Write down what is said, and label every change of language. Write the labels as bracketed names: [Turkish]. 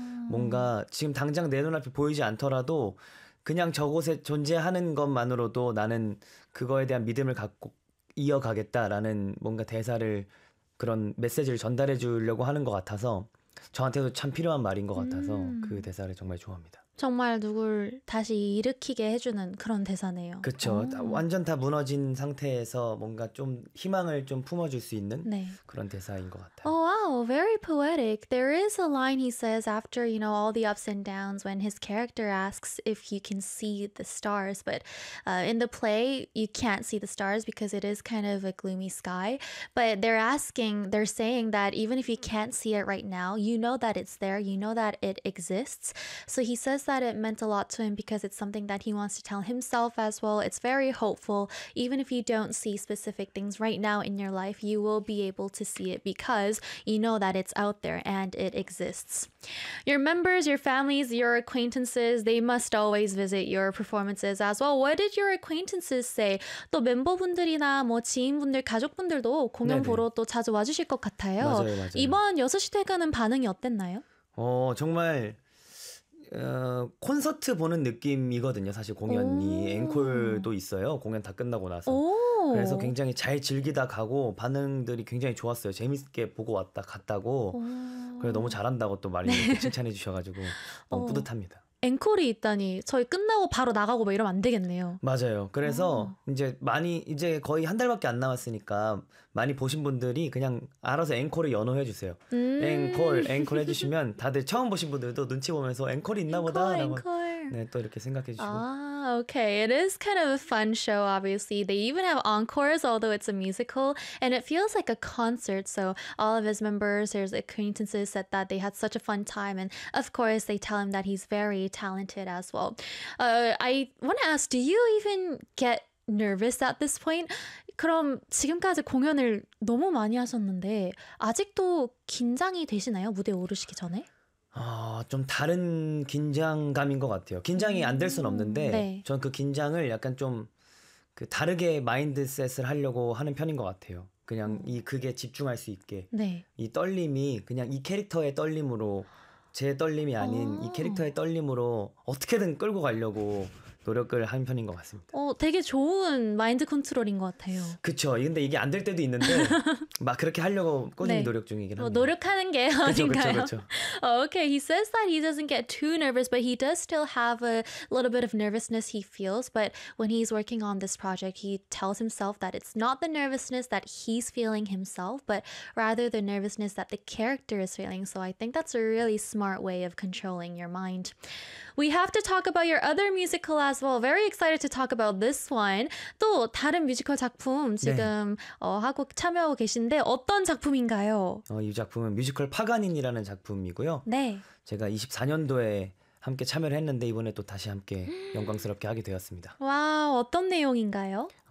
[Korean] 뭔가 지금 당장 내 눈앞에 보이지 않더라도 그냥 저곳에 존재하는 것만으로도 나는 그거에 대한 믿음을 갖고 이어가겠다라는 뭔가 대사를 그런 메시지를 전달해 주려고 하는 것 같아서 저한테도 참 필요한 말인 것 같아서 그 대사를 정말 좋아합니다. 정말 누굴 다시 일으키게 해주는 그런 대사네요. 그렇죠. 완전 다 무너진 상태에서 뭔가 좀 희망을 좀 품어줄 수 있는 네. 그런 대사인 것 같아요. [English] Oh, wow. Very poetic. There is a line he says after, you know, all the ups and downs when his character asks if he can see the stars. But in the play, you can't see the stars because it is kind of a gloomy sky. But they're saying that even if you can't see it right now, you know that it's there. You know that it exists. So he says that it meant a lot to him because it's something that he wants to tell himself as well. It's very hopeful. Even if you don't see specific things right now in your life, you will be able to see it because you know that it's out there and it exists. Your members, your families, your acquaintances, they must always visit your performances as well. What did your acquaintances say? [Korean] 또 멤버분들이나 뭐 지인분들, 가족분들도 공연 네네. 보러 또 자주 와주실 것 같아요. 맞아요, 맞아요. 이번 6시 퇴근은 반응이 어땠나요? 정말 콘서트 보는 느낌이거든요. 사실 공연이 앵콜도 있어요. 공연 다 끝나고 나서. 그래서 굉장히 잘 즐기다 가고 반응들이 굉장히 좋았어요. 재밌게 보고 왔다 갔다고. 그래서 너무 잘한다고 또 많이 칭찬해 주셔가지고 너무 뿌듯합니다. 앵콜이 있다니 저희 끝나고 바로 나가고 뭐 이러면 안 되겠네요. 맞아요. 그래서 이제 거의 한 달밖에 안 남았으니까 많이 보신 분들이 그냥 알아서 앵콜을 연호해 주세요. 앵콜 해주시면 다들 처음 보신 분들도 눈치 보면서 앵콜이 있나 보다. 네, 또 이렇게 생각해 주시고. [English] Okay, it is kind of a fun show, obviously. They even have encores, although it's a musical, and it feels like a concert. So all of his members, his acquaintances said that they had such a fun time. And of course, they tell him that he's very talented as well. I want to ask, do you even get nervous at this point? [Korean] 그럼 지금까지 공연을 너무 많이 하셨는데 아직도 긴장이 되시나요? 무대 오르시기 전에? 좀 다른 긴장감인 것 같아요. 긴장이 안 될 순 없는데 네. 전 그 긴장을 약간 좀 그 다르게 마인드셋을 하려고 하는 편인 것 같아요. 그냥 이 그게 집중할 수 있게 네. 이 떨림이 그냥 이 캐릭터의 떨림으로 제 떨림이 아닌 이 캐릭터의 떨림으로 어떻게든 끌고 가려고 노력을 한 편인 것 같습니다. 되게 좋은 마인드 컨트롤인 것 같아요. 그렇죠. 근데 이게 안 될 때도 있는데 막 그렇게 하려고 꾸준히 네. 노력 중이긴 합니다. 노력하는 게 어딘가요? 그렇죠. [English] Okay, he says that he doesn't get too nervous, but he does still have a little bit of nervousness he feels. But when he's working on this project, he tells himself that it's not the nervousness that he's feeling himself, but rather the nervousness that the character is feeling. So I think that's a really smart way of controlling your mind. We have to talk about your other musical as well. Very excited to talk about this one. [Korean] 또 다른 뮤지컬 작품 지금 네. 하고 참여하고 계신데 어떤 작품인가요? 이 작품은 뮤지컬 파가닌이라는 작품이고요. 네. 제가 24년도에 함께 참여를 했는데 이번에 또 다시 함께 영광스럽게 하게 되었습니다. 와, 어떤 내용인가요?